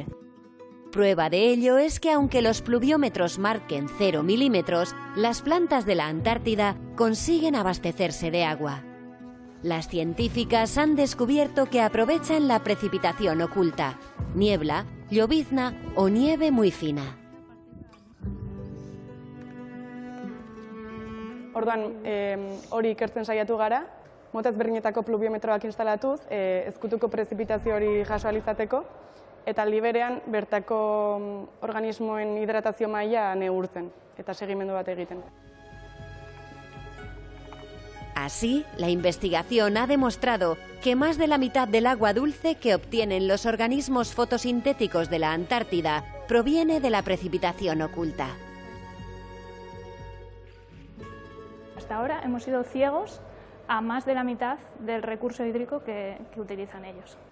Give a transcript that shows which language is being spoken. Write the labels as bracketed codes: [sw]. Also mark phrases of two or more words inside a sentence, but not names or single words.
[es] Prueba de ello es que aunque los pluviómetros marquen 0 milímetros, las plantas de la Antártida consiguen abastecerse de agua. Las científicas han descubierto que aprovechan la precipitación oculta, niebla, llovizna o nieve muy fina. [eu] Orduan, hori ikertzen saiatu gara, mota ezberdinetako pluviometroak instalatuz, ezkutuko prezipitazio hori jaso ahal izateko, eta aldi berean bertako organismoen hidratazio maila neurtzen eta segimendu bat egiten. [es] Así, la investigación ha demostrado que más de la mitad del agua dulce que obtienen los organismos fotosintéticos de la Antártida proviene de la precipitación oculta. Hasta ahora hemos sido ciegos a más de la mitad del recurso hídrico que utilizan ellos.